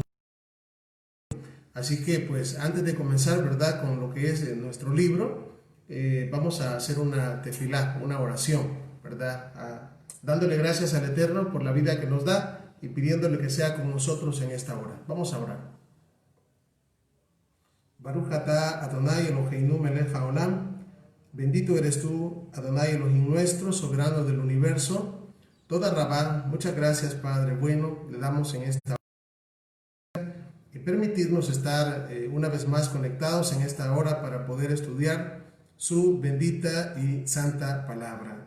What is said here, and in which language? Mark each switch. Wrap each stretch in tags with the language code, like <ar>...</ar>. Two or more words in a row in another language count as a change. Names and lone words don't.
<es>Así que pues antes de comenzar, ¿verdad? Con lo que es nuestro libro, vamos a hacer una tefilá, una oración, ¿verdad? Dándole gracias al Eterno por la vida que nos da y pidiéndole que sea con nosotros en esta hora. Vamos a orar.</es> <he>ברוך אתה אדני אלהינו מלך העולם.</he> <es>Bendito eres tú, Adonai Elohim nuestro, soberano del universo.</es> <he>תודה רבה,</he> <es>muchas gracias, Padre bueno, le damos en esta y permitirnos estar una vez más conectados en esta hora para poder estudiar su bendita y santa palabra.</es>